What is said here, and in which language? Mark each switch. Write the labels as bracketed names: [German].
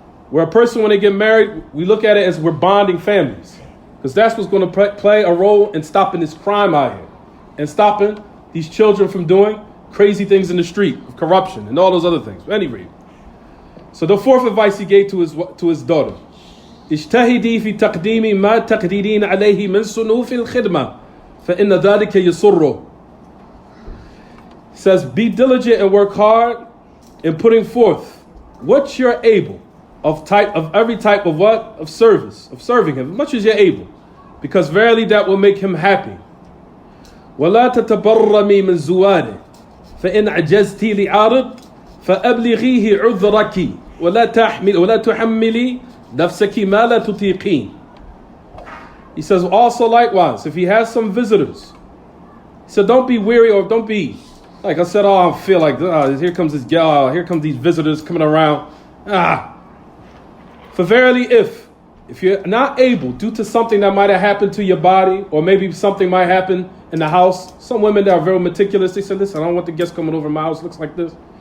[English] Where a person, when they get married, we look at it as we're bonding families. Because that's what's going to play a role in stopping this crime out here. And stopping these children from doing crazy things in the street, of corruption and all those other things. At any rate. So the fourth advice he gave to his daughter. [Arabic] اجتهدي في تقديم ما تقدرين عليه من صنوف الخدمة فإن ذلك يسره. [English] He says, be diligent and work hard in putting forth what you're able of every type of what? Of service, of serving him, as much as you're able. Because verily that will make him happy. [Arabic] ولا تتبرمي من زواده فإن عجزتي لعارض فأبلغيه عذرك ولا تحملي نفسك ما لا تطيقين. [English] He says also likewise, if he has some visitors, he said don't be weary or don't be like I said, oh, I feel like here comes this gal, here comes these visitors coming around. For verily if you're not able, due to something that might have happened to your body, or maybe something might happen in the house, some women that are very meticulous, they said, listen, I don't want the guests coming over my house, looks like this.